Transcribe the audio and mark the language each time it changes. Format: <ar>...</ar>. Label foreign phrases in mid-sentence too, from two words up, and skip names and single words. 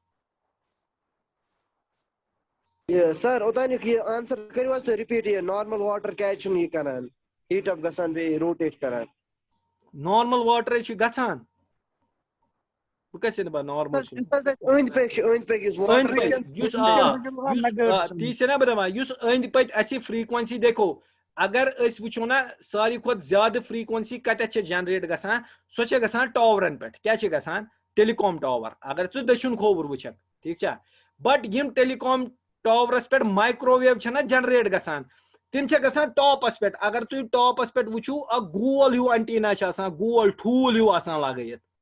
<ks>سر اوٚتانیُک یہِ آنسر کٔرِو حظ تُہۍ رِپیٖٹ یہِ</ks> <en>normal water</en> <ks>کیازِ چھُنہٕ یہِ کران ہیٖٹ اپ گژھان بیٚیہِ روٹیٹ کران نارمل واٹرے چھُ گژھان بہٕ کَتہِ چھُس دپان نارمل چھُ أنٛدۍ پٔکۍ چھُ أنٛدۍ پٔکۍ یُس تی چھُ نا بہٕ دپان یُس أنٛدۍ پٔکۍ اَسہِ فریکوینسی دیکھو اگر أسۍ وٕچھو نا ساروی کھۄتہٕ زیادٕ فریکوینسی کتٮ۪تھ چھےٚ جنریٹ گژھان سۄ چھےٚ گژھان ٹاورن پٮ۪ٹھ کیٛاہ چھِ گژھان</ks> <en>telecom tower</en> <ks>اگر ژٕ دٔچھُن کھووُر وٕچھکھ ٹھیٖک چھا بٹ یِم ٹیلی کام ٹاورس پٮ۪ٹھ مایکروویو چھےٚ نا جنریٹ گژھان تِم چھےٚ گژھان ٹاپس پٮ۪ٹھ اگر تُہۍ ٹاپس پٮ۪ٹھ وٕچھِو اکھ گول ہیوٗ انٹینا چھُ آسان گول ٹھوٗل ہیوٗ آسان لگٲیِتھ</ks>